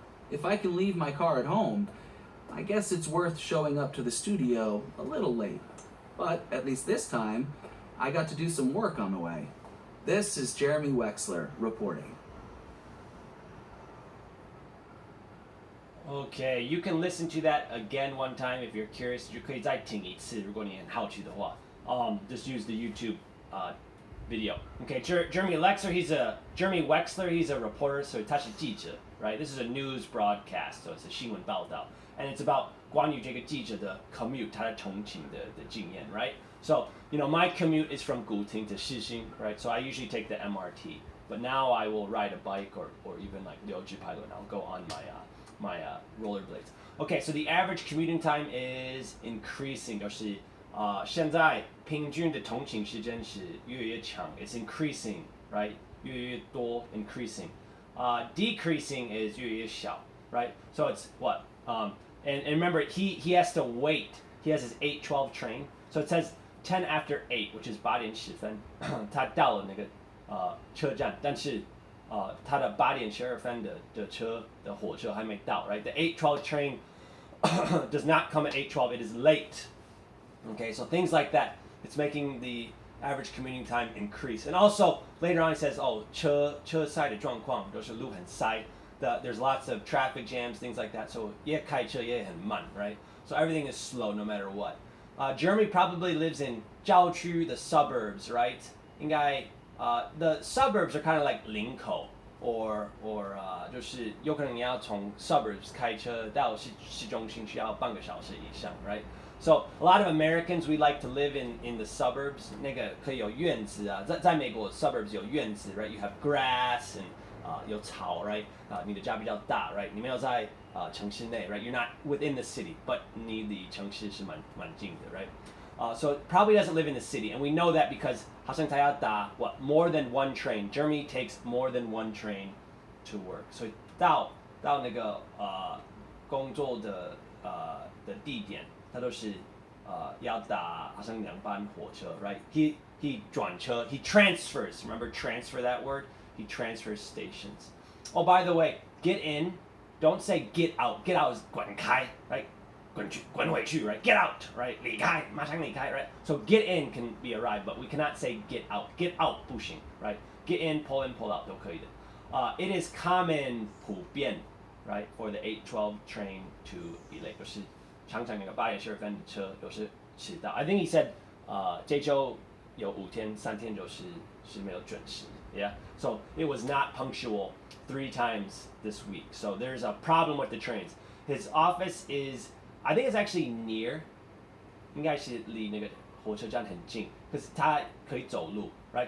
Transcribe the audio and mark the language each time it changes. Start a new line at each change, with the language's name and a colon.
English: If I can leave my car at home, I guess it's worth showing up to the studio a little late. But at least this time, I got to do some work on the way. This is Jeremy Wexler reporting. Okay, you can listen to that again one time if you're curious.
Chinese: 就可以再听一次，如果你很好奇的话。
English: Just use the YouTube video. Okay, Jeremy Wexler, he's a reporter, so 他是记者, right? This is a news broadcast, so it's a 新闻报道, and it's about
Chinese: 关于这个记者的
English: commute,
Chinese: 他的通勤的经验,
English: right? So, my commute is from Guting to Shixing, right? So I usually take the MRT, but now I will ride a bike or even like
Chinese: 溜直排轮,
English: and I'll go on my rollerblades. Okay, so the average commuting time is increasing.
Chinese: 就是现在平均的通勤时间是越来越长.
English: It's increasing, right?
Chinese: 越来越多
English: increasing. Decreasing is
Chinese: 越来越小,
English: right? So it's what? And remember, he has to wait he has his 8:12 train. So it says 10 after 8, which is
Chinese: 8点10分，他到了那个车站，但是他的8点12分的火车还没到，
English: right? The 8:12 train does not come at 8:12. It is late. Okay, so things like that. It's making the average commuting time increase. And also later on, it says, oh,
Chinese: 车塞的状况就是路很塞。
English: There's lots of traffic jams, things like that.
Chinese: So 也开车也很慢, right?
English: So everything is slow no matter what. Jeremy probably lives in
Chinese: 郊区,
English: the suburbs, right?
Chinese: 应该
English: the suburbs are kind of like
Chinese: 林口 or 就是有可能你要从
English: suburbs
Chinese: 开车到市中心需要半个小时以上, right?
English: So a lot of Americans, we like to live in the suburbs.
Chinese: 那个可以有院子啊，在美国
English: suburbs
Chinese: 有院子, right?
English: You have grass and
Chinese: 有草,
English: right?
Chinese: 你的家比较大, right? 你没有在城市内, right?
English: You're not within the city, but
Chinese: 你离城市是蛮近的, right?
English: So it probably doesn't live in the city, and we know that because
Chinese: 好像他要搭
English: more than one train. Jeremy takes more than one train to work.
Chinese: 所以到那个工作的地点，他都是要搭好像2班火车, right?
English: He
Chinese: 转车,
English: he transfers. Remember transfer that word? He transfers stations. Oh, by the way, get in. Don't say get out. Get out is
Chinese: 滚开,
English: right?
Chinese: 滚回去,
English: right? Get out, right?
Chinese: 离开, 马上离开, right?
English: So get in can be a ride, but we cannot say get out. Get out
Chinese: 不行,
English: right? Get in, pull out
Chinese: 都可以的。
English: It is common
Chinese: 普遍,
English: right, for the 8:12 train to be late.
Chinese: 就是常常那个8点12分的车有时迟到.
English: I think he said
Chinese: 这周有5天3天就是没有准时.
English: Yeah, so it was not punctual 3 times this week. So there's a problem with the trains. His office is, I think it's actually near,
Chinese: 应该是离那个火车站很近，可是他可以走路
English: ，right？